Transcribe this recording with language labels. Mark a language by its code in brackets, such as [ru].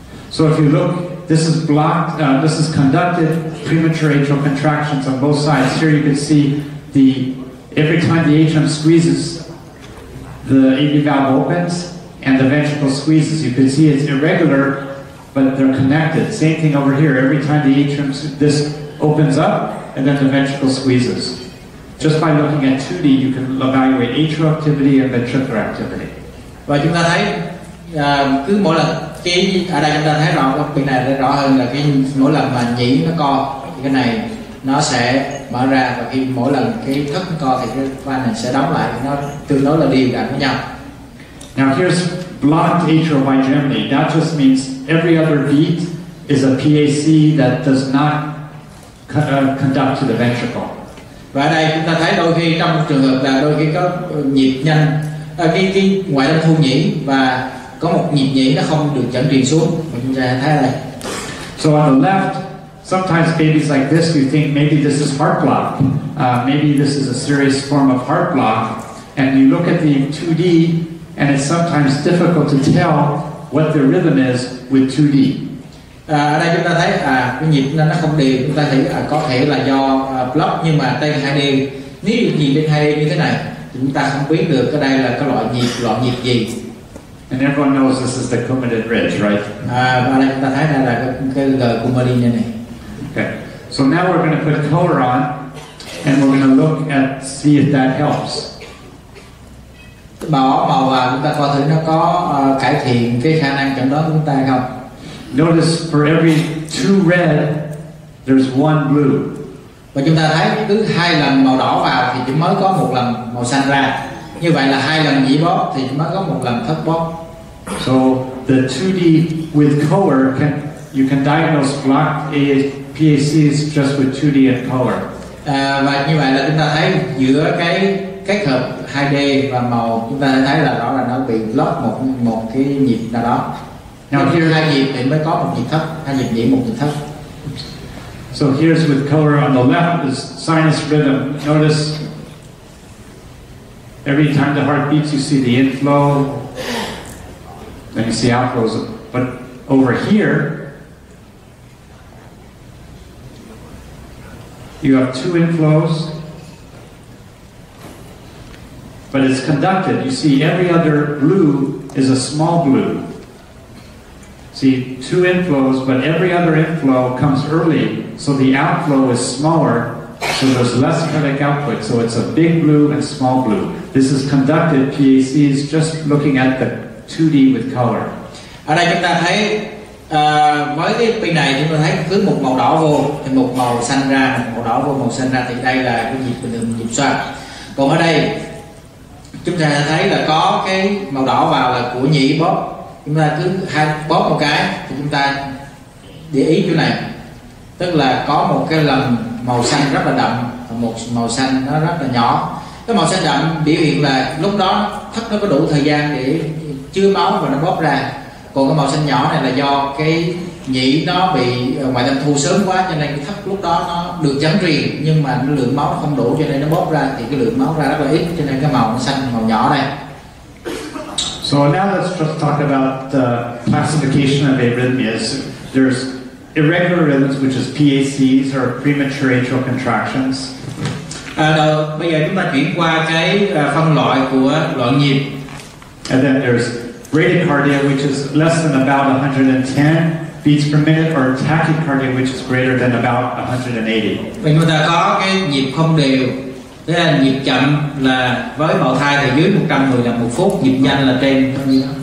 [en] So if you look this is blocked. This is conducted premature atrial contractions on both sides. Here you can see every time the atrium squeezes, the AV valve opens and the ventricle squeezes. You can see it's irregular, but they're connected. Same thing over here. Every time the atrium, this opens up and then the ventricle squeezes. Just by looking at 2D, you can evaluate atrial activity and ventricular activity. [vi] Và chúng ta thấy cứ mỗi lần ở đây chúng ta thấy rõ cái này rõ hơn là mỗi lần mà nhĩ nó co thì cái này nó sẽ mở ra, và khi mỗi lần cái thất nó co thì cái van này sẽ đóng lại, nó tương đối là đều đặn với nhau. [en] Now here's blocked atrial bigeminy. That just means every other beat is a PAC that does not conduct to the ventricle. [vi] Và ở đây chúng ta thấy đôi khi trong trường hợp là đôi khi có nhịp nhanh, cái ngoại tâm thu nhĩ và có một nhịp nhĩ nó không được dẫn truyền xuống. Chúng ta thấy ở đây. [en] So on the left, sometimes babies like this, you think maybe this is heart block. Maybe this is a serious form of heart block. And you look at the 2D, and it's sometimes difficult to tell what the rhythm is with 2D. [vi] Ở đây chúng ta thấy cái nhịp nó không đều, chúng ta thấy có thể là do block, nhưng mà trên 2D, nếu nhịp trên 2D như thế này thì chúng ta không biết được cái đây là cái loại nhịp gì. [en] And everyone knows this is the Coumadin ridge, right? [vi] Và ở đây chúng ta thấy đây là cái G Coumadin này. [en] Okay. So now we're going to put color on, and we're going to look at see if that helps. [vi] Bỏ màu vào chúng ta coi thử nó có cải thiện cái khả năng chẩn đoán của chúng ta không. [en] Notice for every 2 red, there's 1 blue. [vi] Và chúng ta thấy cứ 2 lần màu đỏ vào thì chỉ mới có 1 lần màu xanh ra. Như vậy là 2 lần nhĩ bóp thì chỉ mới có 1 lần thất bóp. [en] So the 2D with color you can diagnose blocked PACs just with 2D and color. [vi] Và như vậy là chúng ta thấy giữa cái kết hợp 2D và màu, chúng ta thấy là rõ là nó bị block một cái nhịp nào đó. [en] Now here [vi] 2 nhịp thì mới có 1 nhịp thấp, 2 nhịp nhĩ 1 nhịp thấp. [en] So here's with color on the left is sinus rhythm. Notice every time the heart beats, you see the inflow, then you see outflows. But over here, you have 2 inflows, but it's conducted. You see every other blue is a small blue. See, 2 inflows, but every other inflow comes early, so the outflow is smaller, so there's less cardiac output, so it's a big blue and small blue. This is conducted PACs just looking at the 2D with color. [vi] Ở đây chúng ta thấy với cái pin này chúng ta thấy cứ một màu đỏ vô thì một màu xanh ra, một màu đỏ vô màu xanh ra, thì đây là cái nhịp bình thường, nhịp xoang. Còn ở đây chúng ta thấy là có cái màu đỏ vào là của nhĩ bóp. Chúng ta cứ bóp một cái thì chúng ta để ý chỗ này, tức là có một cái lần màu xanh rất là đậm và một màu xanh nó rất là nhỏ. Cái màu xanh đậm biểu hiện là lúc đó thất nó có đủ thời gian để chứa máu và nó bóp ra. Còn cái màu xanh nhỏ này là do cái nhĩ nó bị ngoại tâm thu sớm quá, cho nên cái thất lúc đó nó được dẫn truyền nhưng mà lượng máu nó không đủ, cho nên nó bóp ra thì cái lượng máu ra rất là ít, cho nên cái màu nó xanh, màu nhỏ đây. [en] So now let's just talk about the classification of arrhythmias. There's irregular rhythms, which is PACs or premature atrial contractions. [vi] Bây giờ chúng ta chuyển qua cái phân loại của loạn nhịp. [en] And then there's bradycardia, which is less than about 110 beats per minute, or tachycardia, which is greater than about 180. [vi] Vậy chúng ta có cái nhịp không đều. Thế là nhịp chậm là với bào thai thì dưới 110 lần 1 phút, nhịp nhanh là trên bao nhiêu?